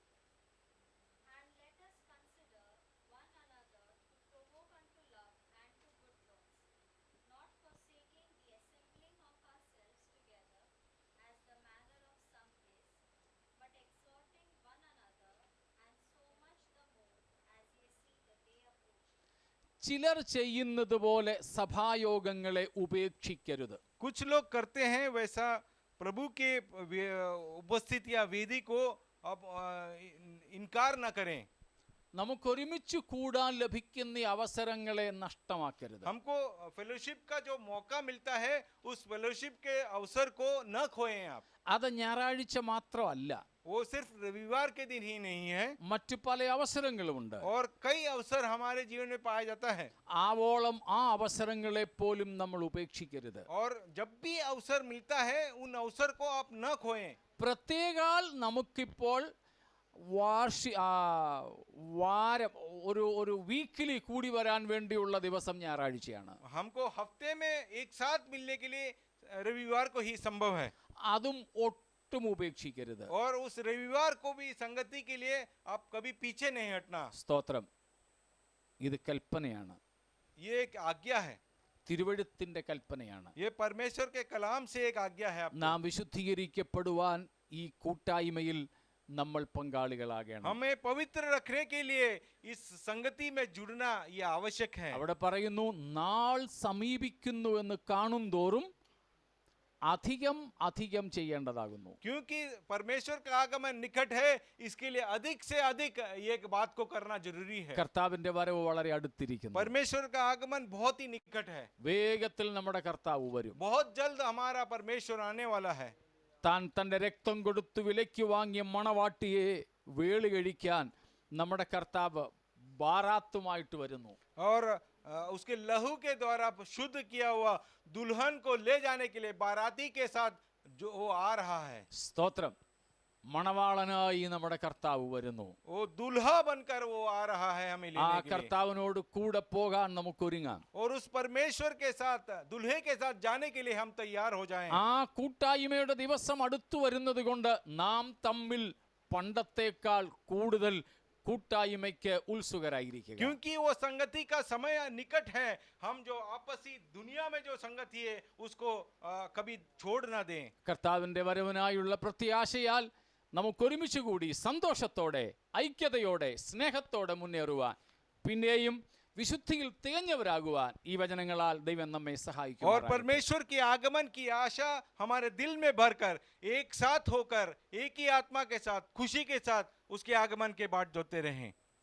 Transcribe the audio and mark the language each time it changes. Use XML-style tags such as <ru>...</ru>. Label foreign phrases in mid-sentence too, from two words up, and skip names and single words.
<en>And let us consider one another to provoke unto love and to good works, not forsaking the assembling of ourselves together, as the manner of some is, but exhorting one another, and so much the more as ye see the day approaching.</en> <ml>ചിലർ ചെയ്യുന്നത് പോലെ സഭായോഗങ്ങളെ ഉപേക്ഷിക്കരുത്.</ml> <hi>कुछ लोग करते हैं वैसा प्रभु के उपस्थिति या वेदी को अब इनकार न करें.</hi> <ml>നമുക്കൊരുമിച്ച് കൂടാൻ ലഭിക്കുന്ന ഈ അവസരങ്ങളെ നഷ്ടമാക്കരുത്.</ml> <hi>हमको फेलोशिप का जो मौका मिलता है उस फेलोशिप के अवसर को न खोएं आप.</hi> <ml>അത് ഞായറാഴ്ച മാത്രമല്ല,</ml> <hi>वो सिर्फ रविवार के दिन ही नहीं है</hi> <ml>മറ്റു പല അവസരങ്ങളുമുണ്ട്.</ml> <hi>और कई अवसर हमारे जीवन में पाया जाता है.</hi> <ml>ആവോളം ആ അവസരങ്ങളെ പോലും നമ്മൾ ഉപേക്ഷിക്കരുത്.</ml> <hi>और जब भी अवसर मिलता है उन अवसर को आप न खोएं.</hi> <ml>പ്രത്യേകാൽ നമുക്കിപ്പോൾ വാരം ഒരു വീക്കിലി കൂടി വരാൻ വേണ്ടിയുള്ള ദിവസം ഞായറാഴ്ചയാണ്.</ml> <hi>हमको हफ्ते में एक साथ मिलने के लिए रविवार को ही संभव है.</hi> <ml>അതും ഒട്ടും ഉപേക്ഷിക്കരുത്.</ml> <hi>और उस रविवार को भी संगति के लिए आप कभी पीछे नहीं हटना.</hi> <ml>സ്തോത്രം. ഇത് കൽപ്പനയാണ്.</ml> <hi>ये एक आज्ञा है.</hi> <ml>തിരുവഴുത്തിന്റെ കൽപ്പനയാണ്.</ml> <hi>ये परमेश्वर के कलाम से एक आज्ञा है आपको.</hi> <ml>നാം വിശുദ്ധീകരിക്കപ്പെടുവാൻ ഈ കൂട്ടായ്മയിൽ നമ്മൾ പങ്കാളികളാകണം.</ml> <hi>हमें पवित्र रखने के लिए इस संगति में जुड़ना ये आवश्यक है.</hi> <ml>അവിടെ പറയുന്നു, നാൾ സമീപിക്കുന്നു എന്ന് കാണും തോറും അധികം അധികം ചെയ്യേണ്ടതാകുന്നു.</ml> <hi>क्योंकि परमेश्वर का आगमन निकट है, इसके लिए अधिक से अधिक ये बात को करना जरूरी है.</hi> <ml>കർത്താവിന്റെ വരവ് വളരെ അടുത്തിരിക്കുന്നു.</ml> <hi>परमेश्वर का आगमन बहुत ही निकट है.</hi> <ml>വേഗത്തിൽ നമ്മുടെ കർത്താവ് വരും.</ml> <hi>बहुत जल्द हमारा परमेश्वर आने वाला है.</hi> <ml>താൻ തന്റെ രക്തം കൊടുത്തു വിലയ്ക്ക് വാങ്ങിയ മണവാട്ടിയെ വേളി കഴിക്കാൻ നമ്മുടെ കർത്താവ് ബാറാത്തുമായിട്ട് വരുന്നു.</ml> <hi>और उसके लहू के द्वारा शुद्ध किया हुआ दुल्हन को ले जाने के लिए बाराती के साथ जो वो आ रहा है.</hi> <ml>സ്തോത്രം. മണവാളനായി നമ്മുടെ കർത്താവ് വരുന്നു.</ml> <hi>वो दुल्हा बनकर वो आ रहा है हमें ആ लेने के लिए.</hi> <ml>കർത്താവിനോട് കൂടെ പോകാൻ നമുക്കൊരുങ്ങാം.</ml> <hi>और उस परमेश्वर के साथ दुल्हे के साथ जाने के लिए हम तैयार हो जाएं.</hi> <ml>ആ കൂട്ടായ്മയുടെ ദിവസം അടുത്തു വരുന്നത് കൊണ്ട് നാം തമ്മിൽ പണ്ടത്തേക്കാൾ കൂടുതൽ കൂട്ടായ്മയ്ക്ക് ഉത്സുകരായിരിക്കുക.</ml> <hi>क्योंकि वो संगति का समय निकट है. हम जो आपसी दुनिया में जो संगति है उसको कभी छोड़ ना दें.</hi> <ml>കർത്താവിന്റെ വരവിനായുള്ള പ്രത്യാശയാൽ നമുക്കൊരുമിച്ച് കൂടി സന്തോഷത്തോടെ ഐക്യതയോടെ സ്നേഹത്തോടെ മുന്നേറുവാൻ, പിന്നെയും വിശുദ്ധിയിൽ തികഞ്ഞവരാകുവാൻ ഈ വചനങ്ങളാൽ ദൈവം നമ്മെ സഹായിക്കും.</ml> <hi>और परमेश्वर के आगमन की आशा हमारे दिल में भरकर एक साथ होकर एक ही आत्मा के साथ खुशी के साथ उसके आगमन के बाट जोते रहें.</hi>